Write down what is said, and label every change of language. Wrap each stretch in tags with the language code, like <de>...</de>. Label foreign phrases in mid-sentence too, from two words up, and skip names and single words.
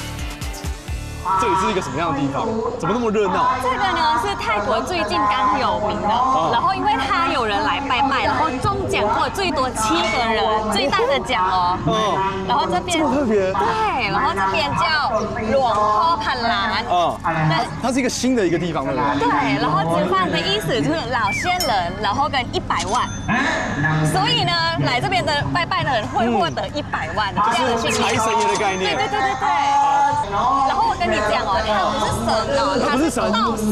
<zh>这里是一个什么样的地方？怎么那么热闹？这个呢是泰国最近刚有名的，然后因为它有人来拜拜，然后中奖过最多7个人，最大的奖哦。然后这边这么特别。对，然后这边叫หลวงพ่อพันล้าน。它是一个新的一个地方，对不对？对，然后直翻的意思就是老仙人，然后跟100万。所以呢，来这边的拜拜的人会获得100万的这样的幸运。财神爷的概念。对。然后我跟你讲哦，他不是神哦，他是道士。</zh>